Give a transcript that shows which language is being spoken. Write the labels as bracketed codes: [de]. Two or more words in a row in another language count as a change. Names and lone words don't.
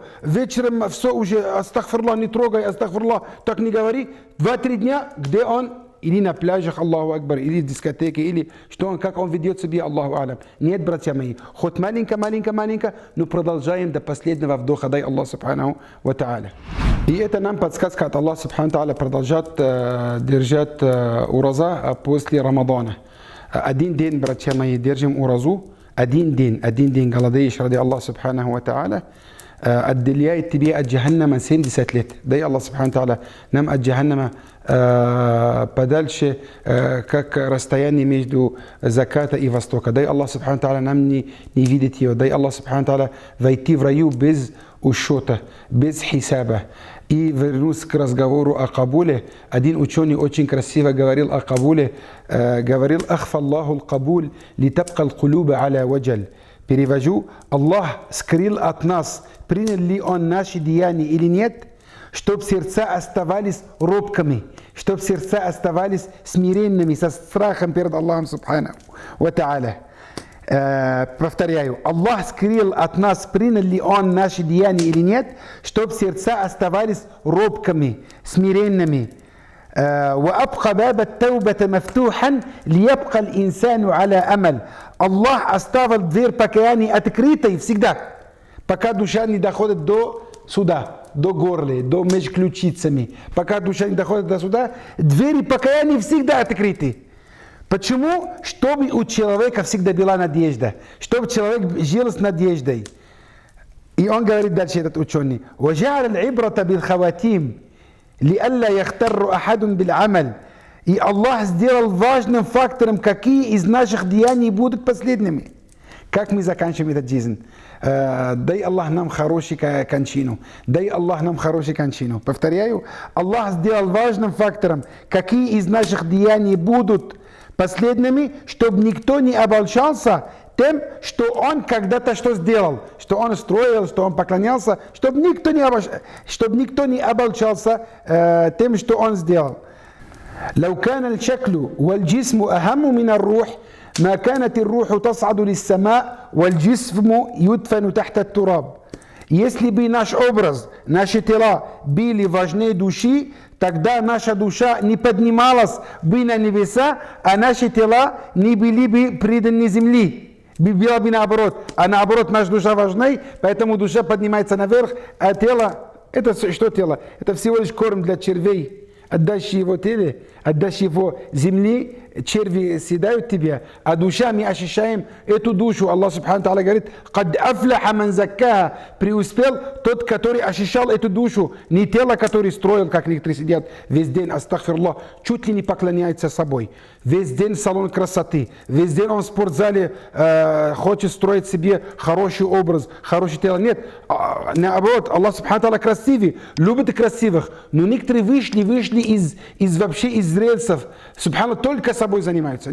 [ru] Вечером все уже, астагфирлах, не трогай, астагфирлах, так не говори. 2-3 дня, где он или на пляжах, [ar] الله أكبر, [ru] или в дискотеке, или что он, как он ведет себя, [ar] الله أعلم. [ru] Нет, братья мои, хоть маленько, но продолжаем до последнего вдоха, дай Аллах, [ar] سبحانه وتعالى. [ru] И это нам подсказка от Аллаха, [ar] سبحانه وتعالى, [ru] продолжать держать ураза после Рамадана. Один день, братья мои, держим уразу. Один день голодаешь ради Аллаха, [ar] سبحانه وتعالى, [ru] отделяет тебе от Джаханнама 70 лет. Дай Аллах, [ar] سبحانه وتعالى, [ru] нам от Джаханнама подальше, как расстояние между заката и востока. Дай Аллах, [ar] سبحانه وتعالى, [ru] нам не видеть его. Дай Аллах, [ar] سبحانه وتعالى, [ru] войти в раю без учета, без хисаба. И вернусь к разговору о Кабуле. Один ученый очень красиво говорил о Кабуле. Говорил: [ar] «أخفى الله القبول لتبقى القلوب على وجل». [ru] Перевожу: Аллах скрыл от нас, принял ли Он наши деяния или нет, чтобы сердца оставались робкими, чтобы сердца оставались смиренными, со страхом перед Аллахом [ar] سبحانه وتعالى. [ru] Повторяю: Аллах скрыл от нас, принял ли Он наши деяния или нет, чтобы сердца оставались робкими, смиренными. [ar] وأبقى باب التوبة مفتوحا ليبقى الإنسان على أمل. [ru] Аллах оставил дверь покаяния открытой всегда, пока душа не доходит до сюда, до горла, до между ключицами. Пока душа не доходит до сюда, двери покаяния всегда открыты. Почему? Чтобы у человека всегда была надежда, чтобы человек жил с надеждой. И он говорит дальше, этот ученый: [ar] وَجَعَلَ الْعِبْرَةَ بِالْخَوَاتِيمِ لِأَلَّا يَخْتَرُّ أَحَدٌ بِالْعَمَلِ. [ru] И Аллах сделал важным фактором, какие из наших деяний будут последними. Как мы заканчиваем этот жизнь? Дай Аллах нам хорошую кончину. Дай Аллах нам хорошую кончину. Повторяю, Аллах сделал важным фактором, какие из наших деяний будут последними, чтобы никто не обольщался тем, что он когда-то что сделал, что он строил, что он поклонялся, чтобы никто не обольщался тем, что он сделал. [ar] لو كان الشكل والجسم أهم من الروح ما كانت الروح تصعد للسماء والجسم يدفن تحت التراب. [ru] Если бы наш образ, наши тела были важнее души, тогда наша душа не поднималась бы на небеса, а наши тела не были бы преданы земли. Было бы наоборот. А наоборот, наша душа важнее, поэтому душа поднимается наверх, а тело, это что тело? Это всего лишь корм для червей. Отдашь его теле, отдашь его земле, черви съедают тебя, а душа, мы ощущаем эту душу. Аллах Субхану Тааля говорит: [ar] «قد أفلح من زكاها», [ru] преуспел тот, который ощущал эту душу, не тело, который строил, как некоторые сидят весь день, астагфирлах, чуть ли не поклоняется собой, весь день салон красоты, весь день он в спортзале хочет строить себе хороший образ, хорошее тело. Нет, наоборот, Аллах [ar] سبحانه وتعالى [ru] красивый, любит красивых, но некоторые вышли вообще из рельсов, Субхану, только собой занимаются.